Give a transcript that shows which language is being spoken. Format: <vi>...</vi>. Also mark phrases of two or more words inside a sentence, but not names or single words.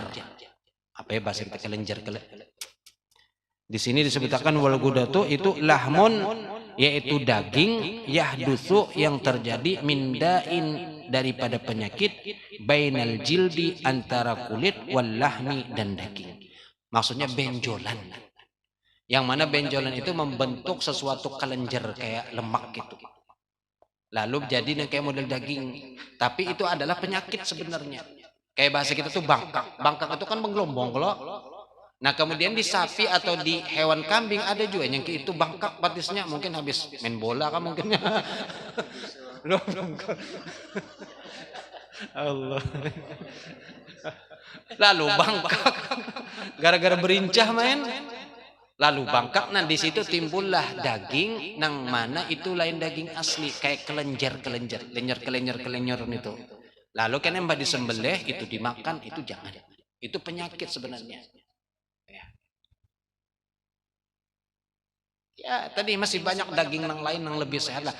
<id>Apa ya bahasa kita kelenjar? Di sini disebutkan</id> <ar>والغدة</ar> <id>itu lahmun, yaitu daging yahdusu yang terjadi mindain daripada penyakit</id> <ar>بين الجلد</ar> <id>antara kulit</id> <ar>واللحم</ar> <id>dan daging. Maksudnya benjolan. Yang mana benjolan itu membentuk sesuatu kelenjar kayak lemak gitu. Lalu jadi kayak model daging. Tapi itu adalah penyakit sebenarnya. Kayak bahasa kita tuh bangkak. Bangkak itu kan menggelombang kalau. Nah kemudian di sapi atau di hewan kambing ada juga yang itu bangkak batisnya. Mungkin habis main bola kan mungkin. Allah. Lalu bangkak. Gara-gara berincah main. Lalu bangkak, nah di situ timbullah daging, nang mana itu lain daging asli, kayak kelenjar itu. Lalu kan yang disembelih itu dimakan, itu jangan. Itu penyakit sebenarnya. Ya tadi masih banyak daging nang lain yang lebih sehat lah.</id>